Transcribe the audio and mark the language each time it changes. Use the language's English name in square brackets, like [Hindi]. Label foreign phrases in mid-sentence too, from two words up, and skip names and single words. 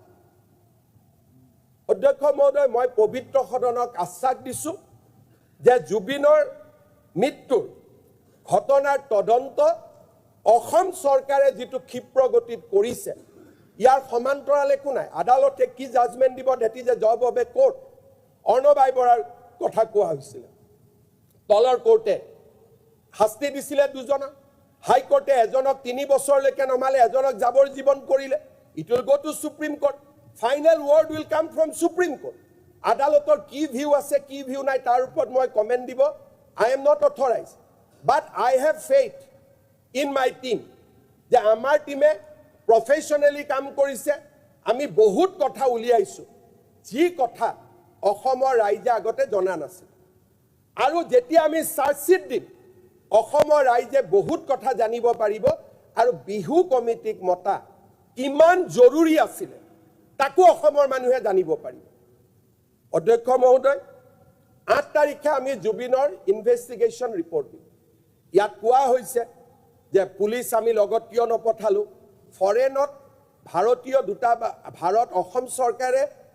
[Assamese] অধ্যক্ষ মহোদয় মই পবিত্ৰ সদনক আশ্বাস দিছো যে জুবিনৰ মৃত্যুৰ ঘটনাৰ তদন্ত অসম চৰকাৰে যেটো ক্ষিপ্ৰ গতিত কৰিছে ইয়াৰ সমান্তৰাল একো নাই আদালতে কি জাজমেন্ট দিব দেটি যে [English] job of a court [Assamese] অৰ্ণবাই বৰাৰ কথা কোৱা হৈছিল তলৰ কোৰ্টে শাস্তি দিছিলে দুজনা হাই কোৰ্টে এজনক 3 বছৰলৈকে নমালে এজনক যাবৰ জীৱন কৰিলে [English] it will go to Supreme Court final word will come from Supreme Court [Assamese] আদালতৰ কি ভিউ আছে কি ভিউ নাই তাৰ ওপৰত মই কমেন্ট দিব [English] I am not authorized But I have faith in my team. [Assamese] যে আমাৰ টিমে প্ৰফেশনালি কাম কৰিছে আমি বহুত কথা উলিয়াইছো যি কথা অসমৰ ৰাইজে আগতে জনা নাছিল আৰু যেতিয়া আমি চাৰ্জশ্বিট দিম অসমৰ ৰাইজে বহুত কথা জানিব পাৰিব আৰু বিহু কমিটিক মতা কিমান জৰুৰী আছিল তাকো অসমৰ মানুহে জানিব পাৰিব অধ্যক্ষ মহোদয় 8 তাৰিখে আমি জুবিনৰ [English] investigation report [Assamese] দিম ইয়াত কোৱা হৈছে যে পুলিচ আমি লগত কিয় নপঠালো ফৰেনত ভাৰতীয় ভাৰত অসম চৰকাৰে